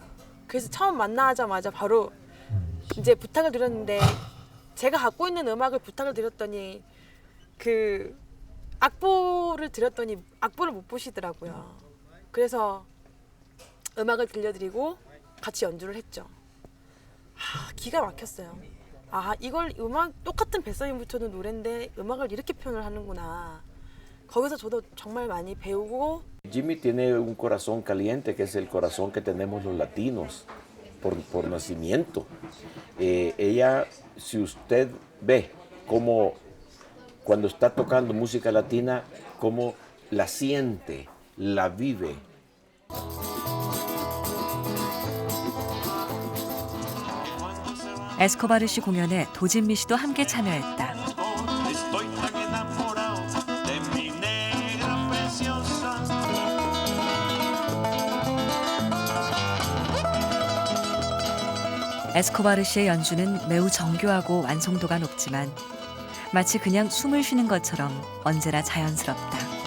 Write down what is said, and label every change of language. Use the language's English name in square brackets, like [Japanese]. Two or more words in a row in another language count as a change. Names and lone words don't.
[Korean] 그래서 처음 만나자마자 바로 이제 부탁을 드렸는데 제가 갖고 있는 음악을 부탁을 드렸더니 그 악보를 드렸더니 악보를 못 보시더라고요. 그래서 음악을 들려드리고 같이 연주를 했죠. 기가 막혔어요. 이걸 음악 똑같은 뱃사에 묻혀놓은 노래인데 음악을 이렇게 표현을 하는구나. 거기서 저도 정말 많이 배우고. [Spanish] Jimmy tiene un corazón caliente, que es el corazón que tenemos los latinos por nacimiento. Ella, si usted ve cómo cuando está tocando música latina, cómo la siente, la vive. [Korean] 에스코바르 씨 공연에 도진미 씨도 함께 참여했다. 에스코바르 씨의 연주는 매우 정교하고 완성도가 높지만 마치 그냥 숨을 쉬는 것처럼 언제나 자연스럽다.